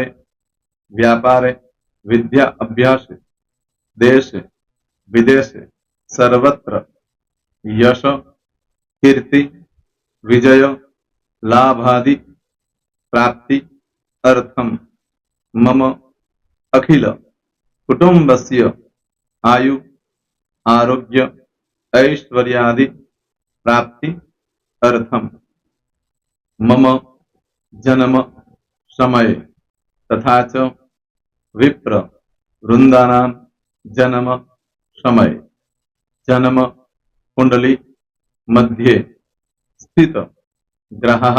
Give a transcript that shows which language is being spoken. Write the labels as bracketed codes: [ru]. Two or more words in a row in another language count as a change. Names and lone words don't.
[sa] व्यापारे, विद्या अभ्यासे, देशे, विदेशे, सर्वत्र, यश, कीर्ति, विजय, लाभादि, प्राप्ति, अर्थम, मम, अखिल, कुटुंबस्य, आयु, आरोग्य, ऐश्वर्यादि, प्राप्ति, अर्थम, मम, जन्म, समय, तथा च विप्र, वृंदानाम, जन्म, समय, जन्म, कुंडली, मध्ये, स्थित, ग्रह,